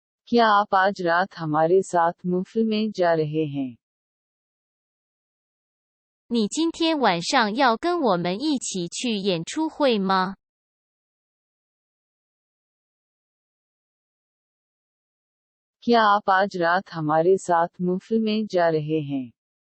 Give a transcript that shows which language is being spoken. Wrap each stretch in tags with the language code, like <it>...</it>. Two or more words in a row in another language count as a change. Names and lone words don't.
<hi>क्या आप आज रात हमारे साथ महफिल में जा रहे हैं?</hi> <zh>你今天晚上要跟我们一起去演出会吗？</zh> <hi>क्या आप आज रात हमारे साथ महफिल में जा रहे हैं?</hi>